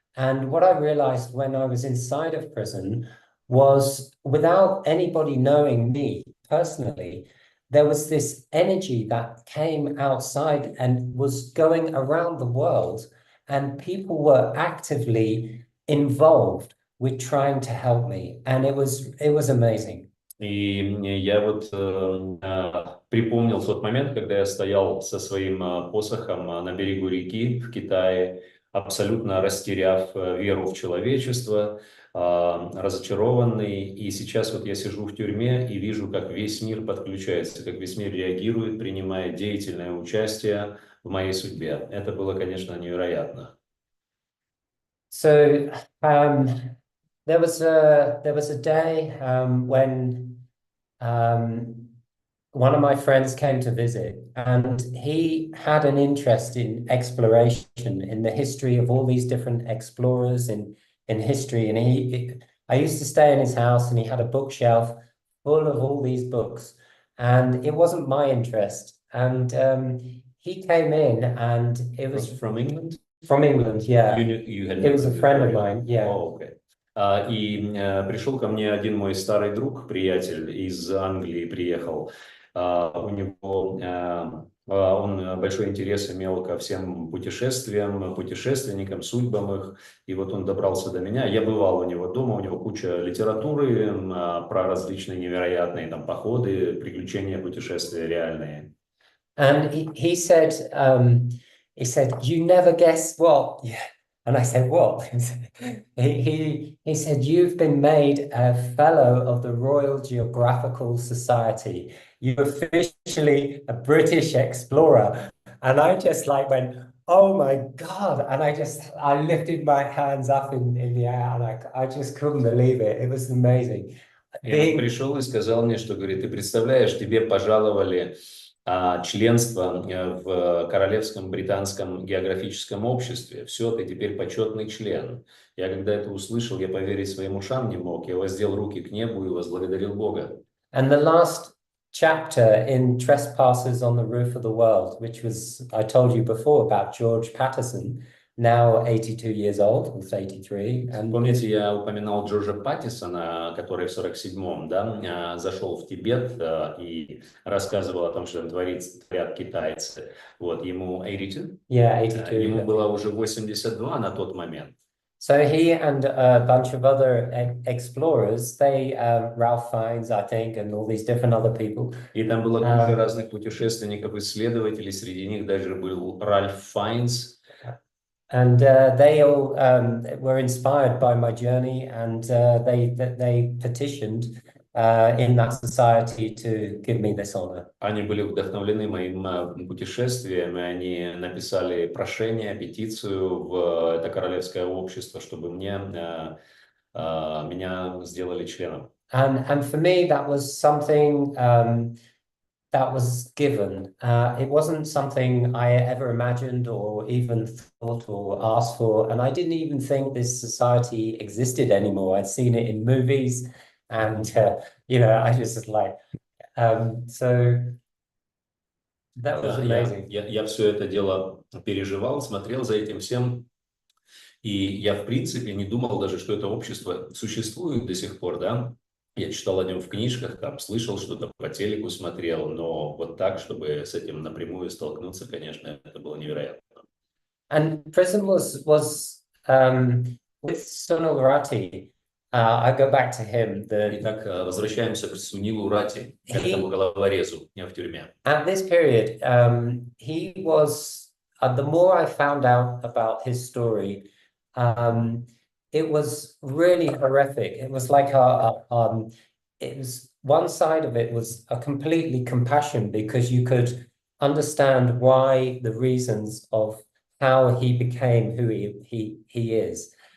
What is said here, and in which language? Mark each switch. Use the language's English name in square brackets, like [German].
[English] And what I realized when I was inside of prison was, without anybody knowing me personally, there was this energy that came outside and was going around the world, and people were actively involved with trying to help me, and it was amazing. [Russian] И я вот припомнил тот момент, когда я стоял со своим посохом на берегу реки в Китае, абсолютно растеряв веру в человечество, разочарованный. И сейчас вот я сижу в тюрьме и вижу, как весь мир подключается, как весь мир реагирует, принимает деятельное участие в моей судьбе. Это было, конечно, невероятно. [English] So there was a day when one of my friends came to visit, and he had an interest in exploration, in the history of all these different explorers in history. And I used to stay in his house, and he had a bookshelf full of all these books, and it wasn't my interest. And he came in, and it was from England? From England, yeah. It was a friend of mine, yeah. Oh, okay. [Russian] И пришел ко мне один мой старый друг, приятель из Англии приехал. У него он большой интерес имел ко всем путешествиям, путешественникам, судьбам их. И вот он добрался до меня. Я бывал у него дома, у него куча литературы про различные невероятные там походы, приключения, путешествия реальные. [English] And he said, you never guess what? Yeah. And I said, what? he said, you've been made a fellow of the Royal Geographical Society. You're officially a British explorer. And I just like went, oh my God. And I lifted my hands up in the air, and I just couldn't believe it. It was amazing. [Russian] И он пришел и сказал мне, что, говорит, ты представляешь, тебе пожаловали членство в Королевском британском географическом обществе. Все, ты теперь почетный член. Я когда это услышал, я поверить своим ушам не мог. Я воздел руки к небу и возблагодарил Бога. [English] And the last chapter in Trespassers on the Roof of the World, which was, I told you before about George Patterson, now 82 years old, was 83. And [Russian] Помните, я упоминал Джорджа Паттисона, который в 47-м, да, зашел в Тибет и рассказывал о том, что там творят китайцы. Вот, ему 82? [English] yeah, 82. [Russian] Ему было уже 82 на тот момент. [English] So he and a bunch of other explorers, they, Ralph Fiennes, I think, and all these different other people. [Russian] И там было куча разных путешественников, исследователей, среди них даже был Ральф Файнс. [English] And they all were inspired by my journey, and they petitioned in that society to give me this honor. [Russian] Они были вдохновлены моим путешествием, и они написали прошение, петицию в это королевское общество, чтобы меня сделали членом. [English] And for me, that was something that was given. It wasn't something I ever imagined or even thought or asked for. And I didn't even think this society existed anymore. I'd seen it in movies and, you know, I just like, so that was amazing. [Russian] Я все это дело переживал, смотрел за этим всем. И я, в принципе, не думал даже, что это общество существует до сих пор, да. Я читал о нем в книжках, там, слышал что-то по телеку, смотрел, но вот так, чтобы с этим напрямую столкнуться, конечно, это было невероятно. [English] And prison was with Sunil Ratti. I go back to him. [Russian] Итак, возвращаемся к Сунилу Ратти, этому головорезу в тюрьме. [English] At this period, he was, the more I found out about his story, it was really horrific. It was like it was one side of it was a completely compassion because you could understand why the reasons of how he became who he is.